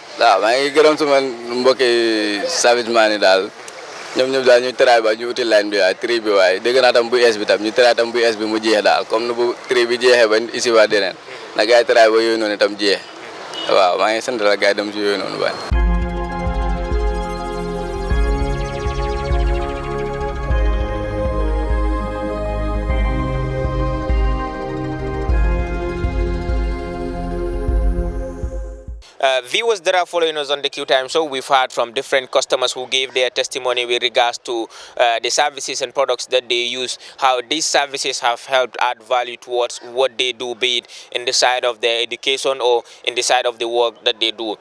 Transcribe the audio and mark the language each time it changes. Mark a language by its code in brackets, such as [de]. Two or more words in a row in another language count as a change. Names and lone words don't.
[wo] waaw maa ngi gërëm suma mbokki service man yi daal ñoom ñëpp daal ñu tëraay ba ñu uti line bi waaye tri bi waaye dégg naa tam bu es bi tam ñu tëraay tam bu es bi mu jeex daal comme nu bu tri bi jeexee ba isi waa deneen na gars yi tëraay ba yooyu noonu tam jeex waaw maa ngi sant la gars yi dem si yooyu noonu ba. [en] Viewers that are following us on the QTime show, we've heard from different customers who gave their testimony with regards to the services and products that they use, how these services have helped add value towards what they do, be it in the side of their education or in the side of the work that they do.